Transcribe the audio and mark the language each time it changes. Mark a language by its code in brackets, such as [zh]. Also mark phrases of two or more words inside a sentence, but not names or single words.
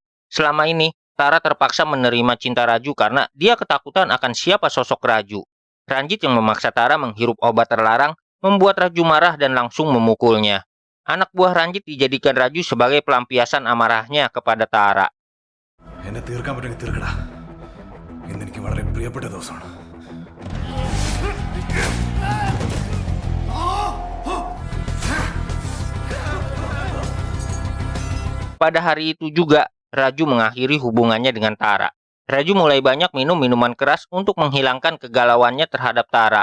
[id] Selama ini, Tara terpaksa menerima cinta Raju karena dia ketakutan akan siapa sosok Raju. Ranjit yang memaksa Tara menghirup obat terlarang membuat Raju marah dan langsung memukulnya. Anak buah Ranjit dijadikan Raju sebagai pelampiasan amarahnya kepada Tara. [ml] എന്നെ തീർക്കാൻ പറ്റുമെങ്കിൽ തീർക്കടാ. ഇന്ന് എനിക്ക് വളരെ പ്രിയപ്പെട്ട ദിവസമാണ്. [id] Pada hari itu juga, Raju mengakhiri hubungannya dengan Tara. Raju mulai banyak minum minuman keras untuk menghilangkan kegalauannya terhadap Tara.